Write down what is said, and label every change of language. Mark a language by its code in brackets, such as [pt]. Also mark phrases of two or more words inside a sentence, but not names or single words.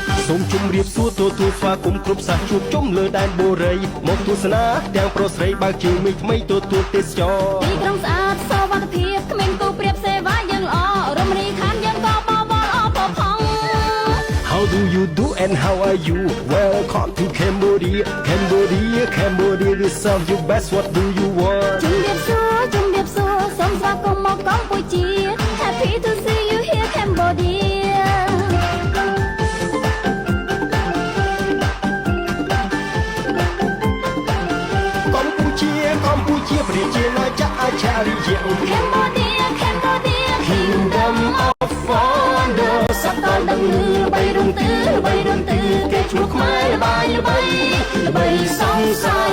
[km] សូមជម្រាបសួរទទួលស្វាគមន៍គ្រប់សាសជួបជុំលើដែនបូរីមកទស្សនាទាំងប្រុសស្រីបើកជើងថ្មីទទួលទេសចរ ទីក្រុងស្អាតសុវត្ថិភាពគ្មានគូប្រៀបសេវាយើងល្អរមណីយដ្ឋានយើងក៏បបល្អផុសផង់ [en] How do you do and how are you Welcome to Cambodia Cambodia we serve you best what do you want [km] ជំរាបសួរសូមស្វាគមន៍មកកម្ពុជា [en] Happy to see you here Cambodia [km] កម្ពុជាប្រជាណាចក្រអច្ឆរិយៈ Cambodia [en] Kingdom of Wonder [km] សត្វតដឹងលឺបីរំទឺគេឈ្មោះខ្មែរល្បីសង្ស័យ